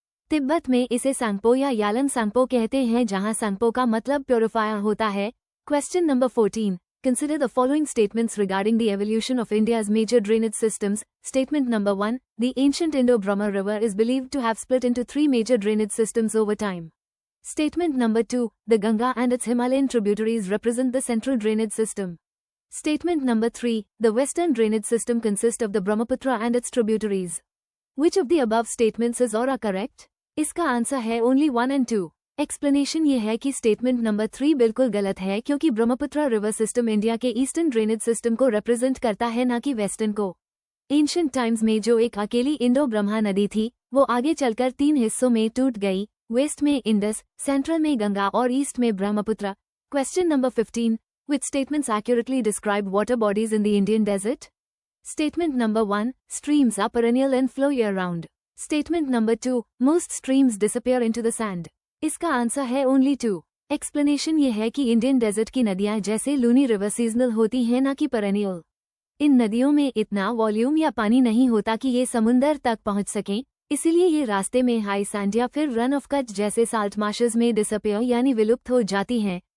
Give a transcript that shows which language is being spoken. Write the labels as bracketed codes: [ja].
[hi] तिब्बत में इसे सांगपो या यालम सांगपो कहते हैं जहां सांगपो का मतलब प्योरीफायर होता है। [en] Question number 14, consider the following statements regarding the evolution of India's major drainage systems. Statement number 1, the ancient इंडो-ब्रह्मा river is believed to have split into 3 major drainage systems over time. Statement number 2, the Ganga and its Himalayan tributaries represent the central drainage system. Statement number 3, the western drainage system consists of the Brahmaputra and its tributaries. Which of the above statements is or are correct? [hi] इसका answer है [en] only 1 and 2. [hi] Explanation ये है कि statement number 3 बिल्कुल गलत है क्योंकि Brahmaputra river system India के ईस्टर्न ड्रेनेज सिस्टम को रिप्रेजेंट करता है न कि वेस्टर्न को। एंशिएंट टाइम्स में जो एक अकेली इंडो ब्रह्मा नदी थी वो आगे चलकर 3 हिस्सों में टूट गई, वेस्ट में इंडस, सेंट्रल में गंगा और ईस्ट में Brahmaputra. [en] Question number 15, which statements accurately describe water bodies in the Indian desert? Statement number 1, streams are perennial and flow year round. Statement number 2, most streams disappear into the sand. [hi] इसका answer है [en] only 2. [hi] Explanation ये है कि Indian desert की नदियां जैसे Luni river seasonal होती हैं ना कि पेरेनियल। इन नदियों में इतना वॉल्यूम या पानी नहीं होता कि ये समुंदर तक पहुंच सकें, इसीलिए ये रास्ते में हाई सैंड या फिर रन ऑफ कच जैसे साल्ट मार्शेस में डिसअपियर यानी विलुप्त हो जाती हैं।